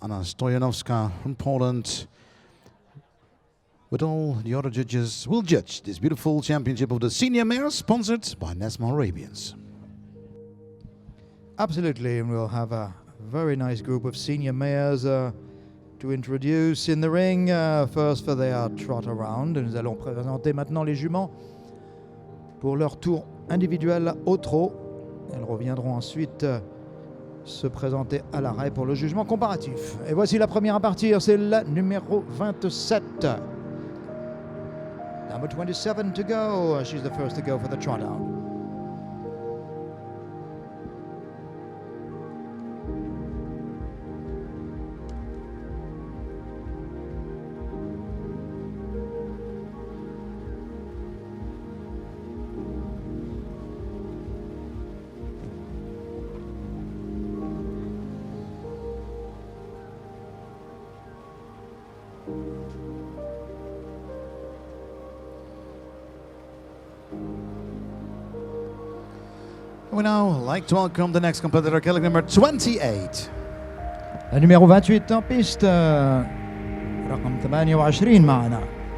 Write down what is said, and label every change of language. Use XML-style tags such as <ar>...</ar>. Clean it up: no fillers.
<en>Anna Stoyanovska from Poland. With all the other judges will judge this beautiful championship of the senior mares, sponsored by Nesma Arabians. Absolutely, and we'll have a very nice group of senior mares to introduce in the ring. First for their trot around.</en> <fr>Nous allons présenter maintenant les juments pour leur tour individuel au trot. Elles reviendront ensuite se présenter à l'arrêt pour le jugement comparatif. Et voici la première à partir, c'est la numéro 27.</fr> <en>Number 27 to go. She's the first to go for the trot out. We now like to welcome the next competitor, Kelly number 28.</en> <fr>La numéro 28 en piste</fr> <ar>رقم 28 معنا.</ar>